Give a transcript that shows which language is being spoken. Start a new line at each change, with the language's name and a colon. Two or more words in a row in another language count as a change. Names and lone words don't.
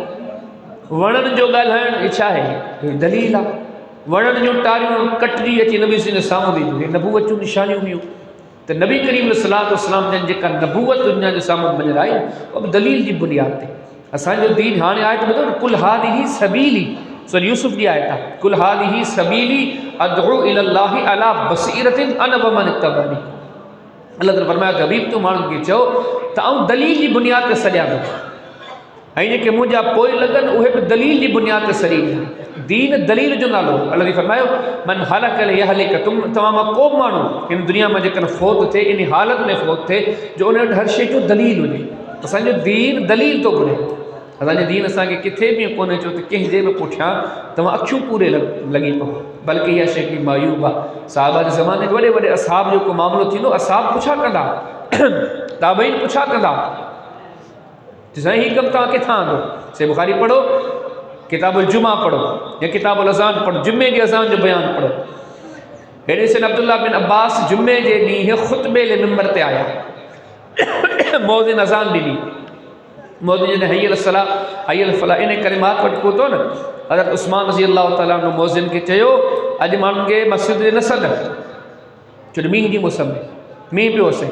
Sindhi: वणनि जो ॻाल्हाइणु छा आहे? हिकु दलील आहे। वणनि जूं टारियूं कटजी अची नबी सी जे साम्हूं ॾींदियूं, हे नबूअत जूं निशानियूं हुयूं। त नबी करीम
Arabic: صلى الله عليه وسلم
Sindhi: जन जेका नबूअत दुनिया जे साम्हूं मंझि आई उहा बि दलील जी बुनियाद ते। असांजो दीन हाणे आहे त ॿुधो न,
Arabic: قل هذه سبيلي,
Sindhi: सूरह यूसुफ जी आयत आहे,
Arabic: قل هذه سبيلي أدعو إلى الله على بصيرة أنا ومن اتبعني.
Sindhi: अल्लाह ताला फरमाया त हबीब तूं माण्हुनि खे चओ त आउं दलील जी बुनियाद ते सॼा थो, ऐं जेके मुंहिंजा पोइ लॻनि उहे बि दलील जी बुनियाद ते सॼी ॾियनि। दीन दलील जो नालो। अल्लाह जी फरमायो
Arabic: من هلك يهلك,
Sindhi: तव्हां मां को बि माण्हू हिन दुनिया में जेकॾहिं फ़ौत थिए, इन हालत में फ़ौत थिए जो उन वटि हर शइ जो दलील हुजे। असांजो दीन दलील थो घुरे। असांजो दीन असांखे किथे बि कोन्हे चयो त कंहिंजे बि पुठियां तव्हां अखियूं पूरे लॻी पओ, बल्कि इहा शइ हिकिड़ी मायूब आहे। साहबा जे ज़माने में वॾे वॾे असहाब जो को मामिलो थींदो, असहाब पुछा कंदा, ताबईन पुछा कंदा त साईं हीउ कमु तव्हां किथां आंदो? से बुखारी पढ़ो, किताबुल जुमा पढ़ो या किताबुल अज़ान पढ़ो, जुमे जी अज़ान जो बयानु पढ़ो। हेॾे सन अब्दुल्ला बिन अब्बास जुमे जे ॾींहुं ख़ुतबे जे मिंबर ते आया, मौज़िन अज़ान ॾिनी, मौज़िन जॾहिं
Arabic: حي على الصلاة حي على الفلاح
Sindhi: इन करे मां वटि पहुतो न, हज़रत उस्मान
Arabic: رضي الله تعالى عنه
Sindhi: मौज़िन खे चयो अॼु माण्हुनि खे मस्जिद में न सॾ, छो मींहं जी मौसम में मींहुं पियो अचे।